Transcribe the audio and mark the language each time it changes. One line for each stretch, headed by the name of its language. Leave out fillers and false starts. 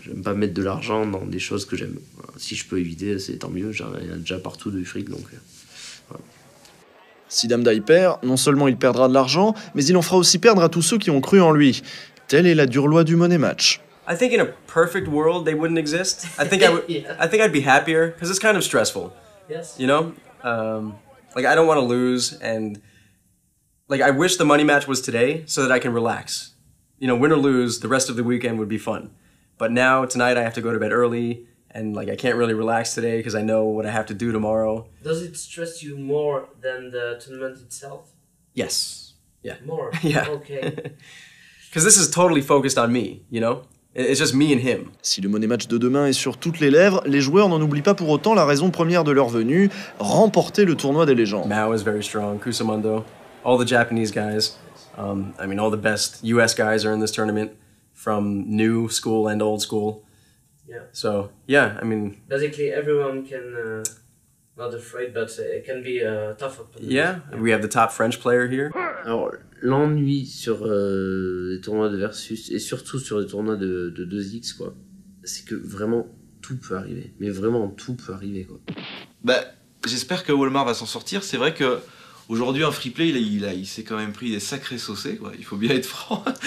French: J'aime pas mettre de l'argent dans des choses que j'aime. Voilà. Si je peux éviter, c'est tant mieux. Il y a déjà partout du fric, donc voilà. Si Damdai perd, non seulement il perdra de l'argent, mais il en fera aussi perdre à tous ceux qui ont cru en lui. Telle est la dure loi du money match.
English: I think in a perfect world they wouldn't exist. I think I think I'd be happier because it's kind of stressful. Yes. You know, like I don't want to lose, and like I wish the money match was today so that I can relax. You know, win or lose, the rest of the weekend would be fun. But now tonight I have to go to bed early, and like I can't really relax today because I know what I have to do tomorrow. Does it stress you more than the tournament itself? Yes. Yeah. More. Yeah. Okay. Because this is totally focused on me. You know, it's just me and him.
French: Si le money match de demain est sur toutes les lèvres, les joueurs n'en oublient pas pour autant la raison première de leur venue, remporter le tournoi des légendes.
English: Mao is very strong. Kusamondo, all the Japanese guys. I mean, all the best US guys are in this tournament, from new school and old school. Yeah. So, yeah, I mean... Basically, everyone can, not afraid, but it can be a tough opponent. Yeah, we have the top French player here.
French: Alors, l'ennui sur les tournois de Versus, et surtout sur les tournois de 2X, quoi, c'est que vraiment, tout peut arriver. Mais vraiment, tout peut arriver, quoi. Bah, j'espère que Walmart va s'en sortir. C'est vrai que aujourd'hui, un free-play, il s'est quand même pris des sacrés saucés, quoi. Il faut bien être franc.